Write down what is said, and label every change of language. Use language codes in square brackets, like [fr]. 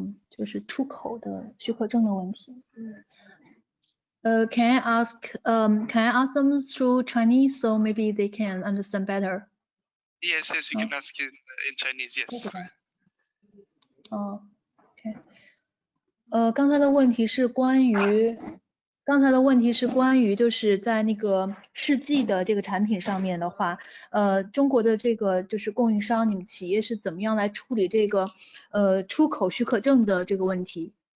[zh] 就是出口的许可证的问题。 [en] Can I ask them through Chinese so maybe they can understand better? Yes, you can ask in Chinese. Yes. OK. [zh] 刚才的问题是关于就是在那个试剂的这个产品上面的话，中国的这个就是供应商，你们企业是怎么样来处理这个出口许可证的这个问题？